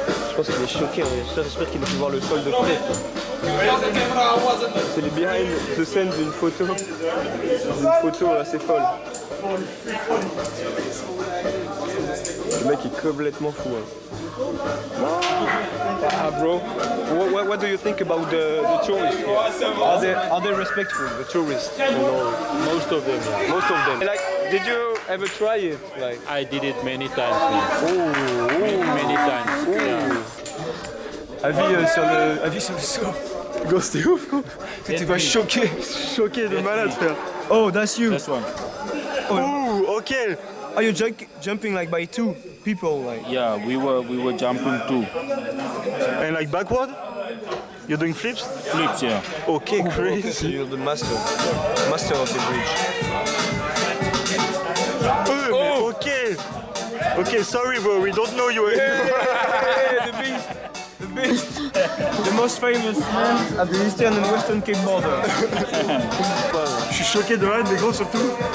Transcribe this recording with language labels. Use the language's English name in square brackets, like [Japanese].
[French] Je pense qu'il est choqué, hein. J'espère qu'il a pu voir le sol de près. C'est les [English] behind the scenes [French] d'une photo. Une photo assez folle. Le mec est complètement fou. Hein. [English] Ah bro, what do you think about the tourists here? Are they respectful, the tourists? Most of them. Most of them. Like, did you ever try it? Like, I did it many times. Many times. Yeah. [French] Avis sur le saut. Go, c'était ouf, quoi. Tu vas choquer de malade, frère. [English] Oh, that's you. That's one. Oh, okay. Are you jumping like by two people, like? Yeah, we were jumping too. And like backward? You're doing flips? Flips, yeah. Okay, crazy. You're the master of the bridge. Oh, okay. Okay, sorry bro, we don't know you. The beast. The most famous man at the Eastern and Western Cape border. [French] Je suis choqué de malade, mais gros surtout.